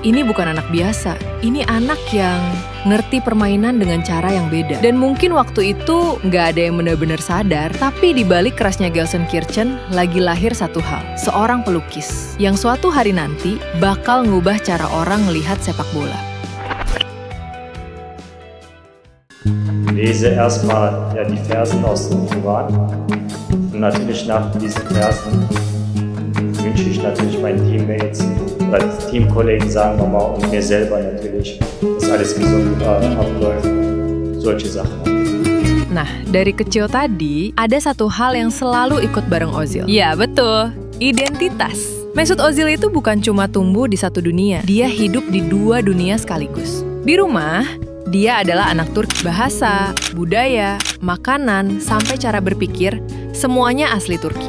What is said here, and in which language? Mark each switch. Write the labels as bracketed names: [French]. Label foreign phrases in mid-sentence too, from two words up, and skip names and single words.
[Indonesian] Ini bukan anak biasa, ini anak yang ngerti permainan dengan cara yang beda. Dan mungkin waktu itu gak ada yang benar-benar sadar, tapi di balik kerasnya Gelsenkirchen lagi lahir satu hal, seorang pelukis yang suatu hari nanti bakal ngubah cara orang melihat sepak bola. [German] Lese erstmal die Versen aus dem Koran und natürlich nach diesen Versen wünsche ich natürlich meinen Teammates oder Teamkollegen, sagen wir mal, und mir selber natürlich, dass alles gesund abläuft, solche Sachen. [Indonesian] Nah, dari kecil tadi, ada satu hal yang selalu ikut bareng Ozil. Ya, betul. Identitas. Mesut Ozil itu bukan cuma tumbuh di satu dunia. Dia hidup di dua dunia sekaligus. Di rumah, dia adalah anak Turki. Bahasa, budaya, makanan, sampai cara berpikir, semuanya asli Turki.